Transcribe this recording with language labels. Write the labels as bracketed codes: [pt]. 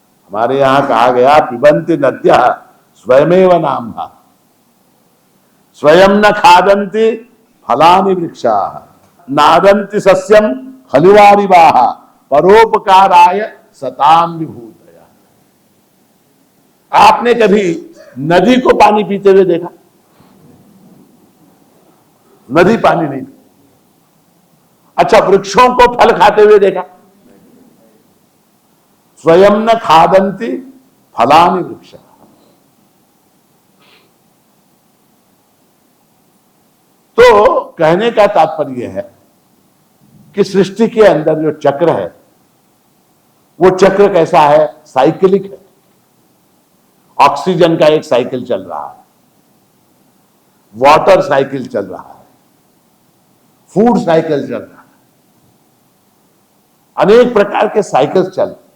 [sa] हमारे यहां कहा गया, पिबन्ति नद्यः स्वयमेव नाम्भः, स्वयं न खादन्ति फलानि वृक्षाः, नादन्ति सस्यम खलुवारिवाः, परोपकाराय सताम विभूतयः। [hi] आपने कभी नदी को पानी पीते हुए देखा? नदी पानी नहीं। अच्छा, वृक्षों को फल खाते हुए देखा? [sa] स्वयं न खादन्ति फलानि वृक्ष। [hi] तो कहने का तात्पर्य है कि सृष्टि के अंदर जो चक्र है वो चक्र कैसा है, साइकिलिक है। ऑक्सीजन का एक साइकिल चल रहा है, वाटर साइकिल चल रहा है, फूड साइकिल चल रहा है, अनेक प्रकार के साइकिल्स चल।